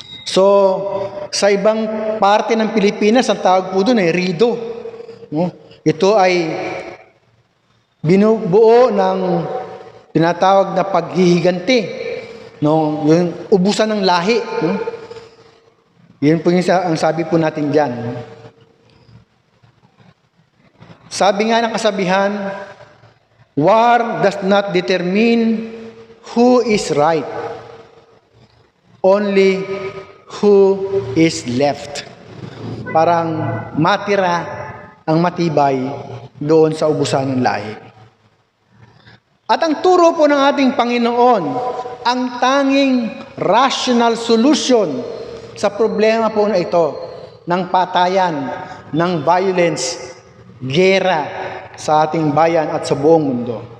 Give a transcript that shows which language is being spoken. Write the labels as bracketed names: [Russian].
[Filipino] So, sa ibang parte ng Pilipinas, ang tawag po doon ay rido. Ito ay binubuo ng tinatawag na paghihiganti. No, yung ubusan ng lahi, no? Yun po yung ang sabi po natin diyan. Sabi nga ng kasabihan, [English] war does not determine who is right, only who is left. [Filipino] Parang matira ang matibay doon sa ubusan ng lahi. At ang turo po ng ating Panginoon, ang tanging rational solution sa problema po na ito, ng patayan, ng violence, gera sa ating bayan at sa buong mundo.